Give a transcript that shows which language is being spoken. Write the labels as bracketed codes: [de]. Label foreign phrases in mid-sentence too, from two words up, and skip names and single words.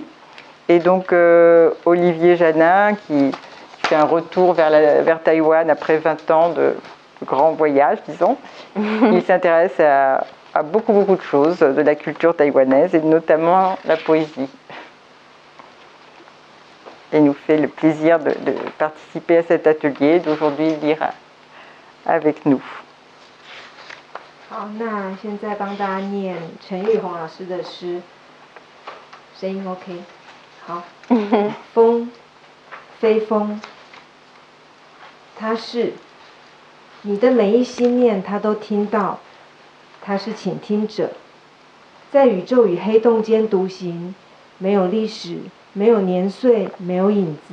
[fr] Et donc, Olivier Janin, qui fait un retour vers Taïwan après 20 ans de grand voyage, disons, il s'intéresse à beaucoup de choses de la culture taïwanaise, et notamment la poésie. Et nous fait le plaisir de participer à cet atelier, d'aujourd'hui lire avec nous. [zh] 好，那现在帮大家念陈玉红老师的诗，声音 OK。好，风，非风，他是你的每一心念，他都听到，他是倾听者，在宇宙与黑洞间独行，没有历史，没有年岁，没有影子。